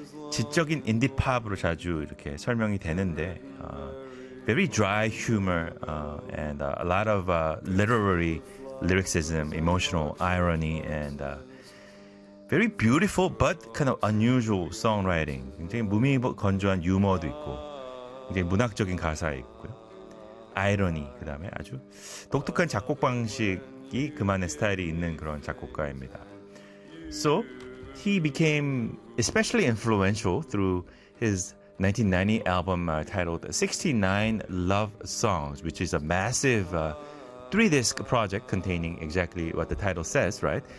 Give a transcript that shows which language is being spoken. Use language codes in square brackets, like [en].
[ko] 지적인 인디 팝으로 자주 이렇게 설명이 되는데 [en] very dry humor and a lot of literary lyricism, emotional irony and very beautiful but kind of unusual songwriting. [ko] 굉장히 무미건조한 유머도 있고 굉장히 문학적인 가사가 있고요. 아이러니 그다음에 아주 독특한 작곡 방식이 그만의 스타일이 있는 그런 작곡가입니다. [en] So he became especially influential through his 1990 album titled 69 Love Songs, which is a massive three-disc project containing exactly what the title says, right?